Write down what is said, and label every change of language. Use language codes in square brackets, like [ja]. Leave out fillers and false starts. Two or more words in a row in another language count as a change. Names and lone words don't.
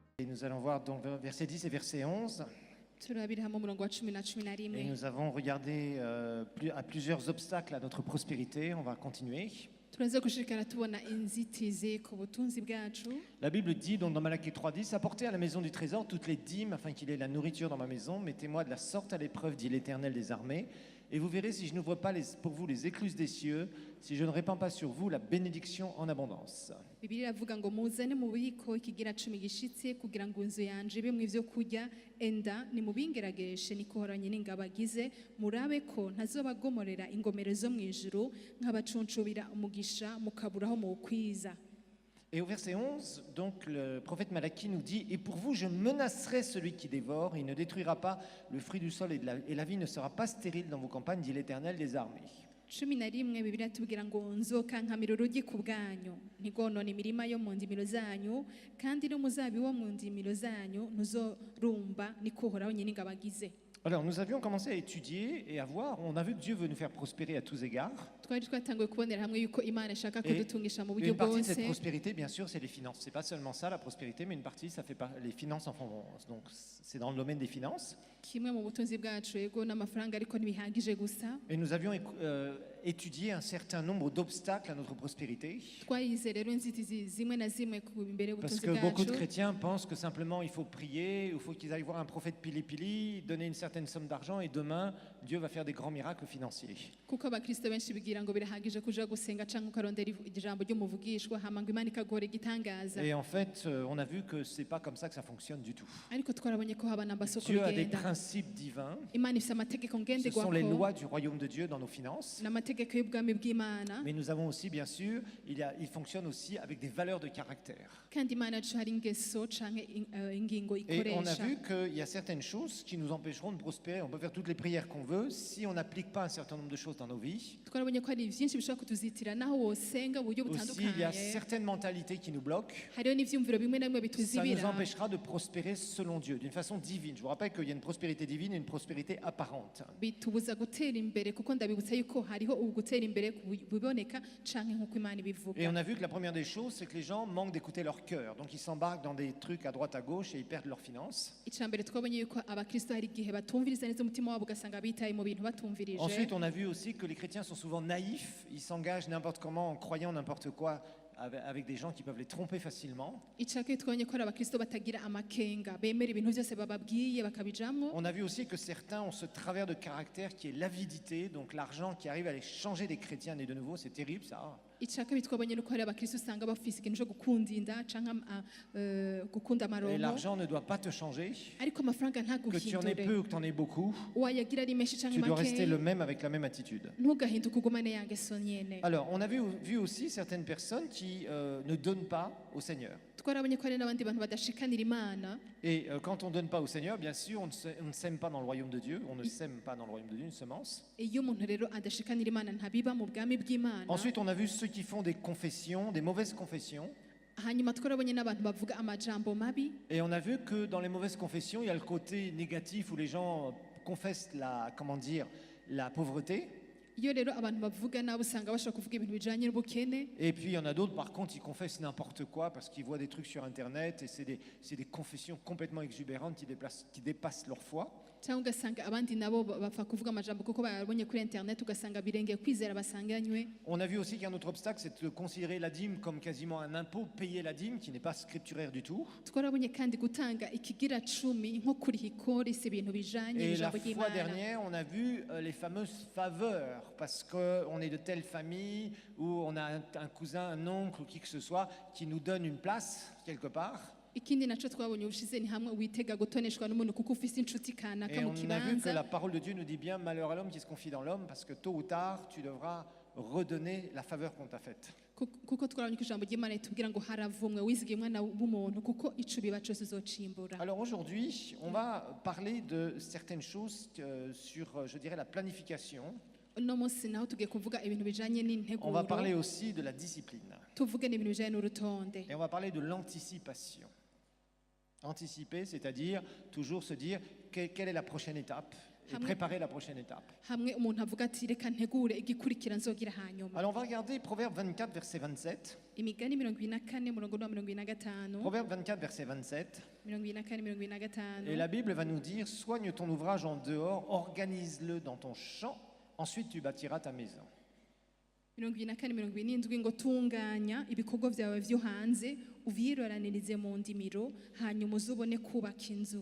[fr] nous allons voir donc verset 10 et verset 11. [rn] turabira hamwe umurongo wa 10 na 11. [fr] Et nous avons regardé à plusieurs obstacles à notre prospérité. On va continuer. [rn] turaza gushikara tubona inzitizi ku butunzi bwacu. [fr] La Bible dit donc dans Malachie 3:10, apportez à la maison du trésor toutes les dîmes afin qu'il y ait la nourriture dans ma maison. Mettez-moi de la sorte à l'épreuve, dit l'Éternel des armées. Et vous verrez si je n'ouvre pas pour vous les écluses des cieux, si je ne répands pas sur vous la bénédiction en abondance. [rn] Bibiliya iravuga ngo muzane mu bubiko ikigira 10 gishitse kugira ngo inzu yanje ibe mu ivyo kurya enda nimubingeragereshe nikohoranye n'ingabagize murabe ko ntazobagomorera ingomero zo mu ijuru nk'abacuncubira umugisha mukaburaho mu kwiza. [fr] Et au verset 11, donc le prophète Malachie nous dit « Et pour vous, je menacerai celui qui dévore, il ne détruira pas le fruit du sol et la vie ne sera pas stérile dans vos campagnes, dit l'Éternel des armées. » [rn] 11 Bibiliya tubwira ngo nzokankamira urugi ku bwanyu ntigonona imirima yo mu ndimiro zanyu kandi n'umuzabibu wo mu ndimiro zanyu ntuzorumba nikohoraho nyine ingabagize. [fr] Alors nous avions commencé à étudier et à voir, on a vu que Dieu veut nous faire prospérer à tous égards. [rn] Twari twatanguye kubonera hamwe yuko Imana ishaka [fr] Et [rn] kudutungisha mu buryo [fr] une partie de [rn] bwose. [fr] cette prospérité, bien sûr, c'est les finances. C'est pas seulement ça la prospérité, mais une partie, ça fait pas les finances en font. Donc c'est dans le domaine des finances. [rn] Kimwe mu butunzi bwacu yego n'amafaranga ariko ntibihagije gusa. [fr] Et nous avions étudié un certain nombre d'obstacles à notre prospérité. [rn] Twayize rero inzitizi zimwe na zimwe ku imbere [fr] Parce [rn] y'ubutunzi [fr] que beaucoup de [rn] bwacu. [fr] chrétiens pensent que simplement il faut prier, il faut qu'ils aillent voir un prophète pili-pili, donner une certaine somme d'argent et demain Dieu va faire des grands miracles financiers. [rn] Kuko abakristo benshi bigira ngo birahagije kuja gusenga canke ukarondera ijambo ry'umuvugishwa hama ngo Imana ikaguhora igitangaza. [fr] Et en fait, on a vu que c'est pas comme ça que ça fonctionne du tout. [rn] Ariko twarabonye ko haba n'amasoko [fr] Dieu a des [rn] bigenda. [fr] principes divins. [rn] Imana ifite amategeko [fr] Ce sont les [rn] ngenderwako [fr] lois du royaume de Dieu dans nos finances. [rn] n'amategeko y'ubwami bw'Imana [fr] Mais nous avons aussi, bien sûr, il fonctionne aussi avec des valeurs de caractère. [rn] kandi Imana yacu hari ingeso canke ingingo [fr] Et on a [rn] ikoresha. [fr] vu qu'il y a certaines choses qui nous empêcheront de prospérer. On peut faire toutes les prières qu'on veut. Si on n'applique pas un certain nombre de choses dans nos vies, [rn] Twarabonye ko hari byinshi bishobora kutuzitira naho wosenga uburyo [fr] aussi il y a [rn] butandukanye. [fr] certaines mentalités qui nous bloquent. [rn] Hariho n'ivyumviro bimwe na bimwe [fr] Ça nous [rn] bituzibira. [fr] empêchera de prospérer selon Dieu, d'une façon divine. Je vous rappelle qu'il y a une prospérité divine et une prospérité apparente. [rn] Bitubuza gutera imbere kuko ndabibutsa yuko hariho ubu gutera imbere biboneka canke nk'uko Imana [fr] Et [rn] ibivuga. [fr] on a vu que la première des choses, c'est que les gens manquent d'écouter leur cœur. Donc ils s'embarquent dans des trucs à droite à gauche et ils perdent leurs finances. [rn] Icambere twabonye yuko abakristo hari igihe batumviriza neza umutima wabo ugasanga bitaye mu bintu batumvirije. [fr] Ensuite, on a vu aussi que les chrétiens sont souvent naïfs. Ils s'engagent n'importe comment en croyant n'importe quoi avec des gens qui peuvent les tromper facilement. [rn] Icake twabonye ko ari abakristo batagira amakenga bemera ibintu byose bababwiye bakabijamwo. [fr] On a vu aussi que certains ont ce travers de caractère qui est l'avidité, donc l'argent qui arrive à les changer des chrétiens nés de nouveau. C'est terrible ça. [rn] Icake bitwabonye nuko hari abakristo usanga bafise ikintu cyo gukunda inda canke gukunda [fr] Et [rn] amaronko [fr] l'argent ne doit pas te changer. [rn] ariko amafaranga [fr] Que tu en aies peu [rn] ntaguhindure. [fr] ou que tu en aies beaucoup, [rn] Wayagira ari menshi canke [fr] tu dois rester le [rn] make [fr] même avec la même attitude. [rn] ntugahinduke ugumane ya ngeso nyene. [fr] Alors, on a vu aussi certaines personnes qui ne donnent pas au Seigneur. [rn] Twarabonye ko hari n'abandi bantu badashikanira Imana. [fr] Et quand on ne donne pas au Seigneur, bien sûr, on ne sème pas dans le royaume de Dieu. On ne sème pas dans le royaume de Dieu une semence. [rn] Iyo umuntu rero adashikanira Imana ntabiba mu bwami bw'Imana. [fr] Ensuite, on a vu ceux qui font des confessions, des mauvaises confessions. [rn] Hanyuma twarabonye n'abantu bavuga amajambo mabi. [fr] Et on a vu que dans les mauvaises confessions, il y a le côté négatif où les gens confessent la pauvreté. [rn] Iyo rero abantu bavuga nabi usanga bashobora kuvuga ibintu bijanye n'ubukene. [fr] Et puis il y en a d'autres, par contre, ils confessent n'importe quoi parce qu'ils voient des trucs sur Internet et c'est des confessions complètement exubérantes qui dépassent leur foi. [rn] Cyangwa ugasanga abandi nabo bapfa kuvuga amajambo kuko babonye kuri internet ugasanga birengeye kwizera basanganywe. [fr] On a vu aussi qu'il y a un autre obstacle, c'est de considérer la dîme comme quasiment un impôt, payer la dîme, qui n'est pas scripturaire du tout. [rn] Twarabonye kandi gutanga ikigira 10 nko kuri hikori si ibintu bijanye [fr] Et la [rn] n'ijambo [fr] fois [rn] ry'Imana. [fr] dernière, on a vu les fameuses faveurs, parce qu'on est de telle famille, ou on a un cousin, un oncle, ou qui que ce soit, qui nous donne une place quelque part. [rn] Ikindi naco twabonye ubushize ni hamwe witega gutoneshwa n'umuntu kuko ufise inshuti kanaka [fr] Et [rn] mu [fr] on a vu que [rn] kibanza. [fr] la parole de Dieu nous dit bien, malheur à l'homme qui se confie dans l'homme, parce que tôt ou tard, tu devras redonner la faveur qu'on t'a faite. [rn] Kuko twarabonye ko ijambo ry'Imana ritubwira ngo haravumwe wizigiye umwana w'umuntu kuko ico biba cose uzocimbura. [fr] Alors aujourd'hui, on va parler de certaines choses sur, je dirais, la planification. [rn] Uno munsi naho tugiye kuvuga ibintu bijanye [fr] On va parler [rn] n'integuro. [fr] aussi de la discipline. [rn] Tuvuge n'ibintu bijanye n'urutonde. [fr] Et on va parler de l'anticipation. Anticiper, c'est-à-dire toujours se dire quelle est la prochaine étape. et préparer la prochaine étape. [rn] hamwe umuntu avuga ati reka ntegure igikurikira nzogira hanyuma. [fr] Alors on va regarder Proverbe 24, verset 27. [rn] Imigani 24 murongo wa 25. [fr] Proverbe 24, verset 27. [rn] 24 25. [fr] Et la Bible va nous dire, soigne ton ouvrage en dehors, organise-le dans ton champ, ensuite tu bâtiras ta maison. [rn] 24 27 ngo tunganya ibikorwa byawe byo hanze uvyiroranirize mu ndimiro hanyuma uzubone kubaka inzu.